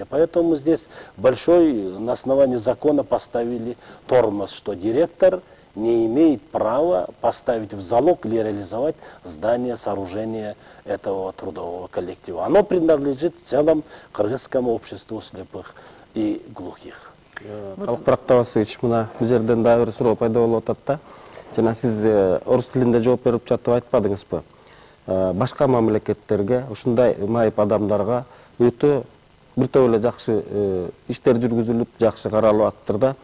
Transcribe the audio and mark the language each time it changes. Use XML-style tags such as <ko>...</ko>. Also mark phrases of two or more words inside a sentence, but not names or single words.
<ru>Поэтому мы здесь большой на основании закона поставили тормоз, что директор не имеет права поставить в залог или реализовать здание, сооружение этого трудового коллектива. Оно принадлежит в целом кыргызскому обществу слепых и глухих.</ru> <ky>Калкбарак Табасович, мына бул жерден дагы бир суроо пайда болуп атат да. Жана сиз орус тилинде жооп берип жатып айтпадыңызбы? Башка мамлекеттерге, ушундай майып адамдарга өтө бир топ эле жакшы иштер жүргүзүлүп, жакшы каралып аттыр да.</ky>